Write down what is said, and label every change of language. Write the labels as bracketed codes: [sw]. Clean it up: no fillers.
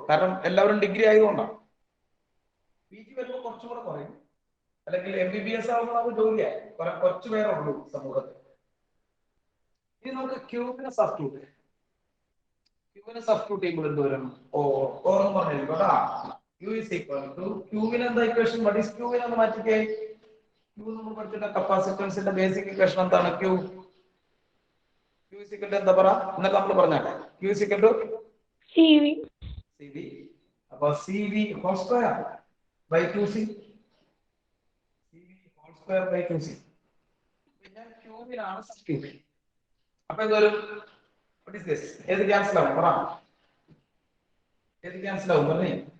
[ml] കാരണം എല്ലാവരും ഡിഗ്രി ആയതുകൊണ്ടാണ്. PG വരുമ്പോൾ കുറച്ചും കൂടെ കുറയും, അല്ലെങ്കിൽ MBBS ആകുമ്പോൾ നമുക്ക് ജോലിയായി കുറച്ചു പേരേ ഉള്ളൂ സമൂഹത്തിൽ. ഇനി നമുക്ക് ക്യൂവിനെ സബ്സ്റ്റിറ്റ്യൂട്ട് ചെയ്യുമ്പോൾ എന്ത് വരും? ഓർമ്മ പറഞ്ഞിരിക്കും കേട്ടാ. [en] Q is equal to [ml] ക്യൂവിന് എന്താ ഇക്വേഷൻ? What is ക്യൂവിനെ ഒന്ന് മാറ്റിക്കേ. ക്യൂ നമ്മൾ പഠിച്ചിട്ട് കപ്പാസിറ്റൻസിന്റെ ബേസിക് ഇക്വേഷൻ എന്താണ്? Q is equal to എന്താ പറ? ഇന്നലെ നമ്മൾ പറഞ്ഞാലേ [en] Q is equal to CV. അപ്പൊ CV whole square by 2C. CV whole square by 2C. [ml] പിന്നെ ക്യൂവിനാണ് സബ്സ്റ്റിറ്റ്യൂട്ട്. അപ്പൊ എന്തൊരു [en] what is this? [ml] ഏത് ക്യാൻസൽ ആവും പറ? ഏത് ക്യാൻസൽ ആവും പറഞ്ഞേ?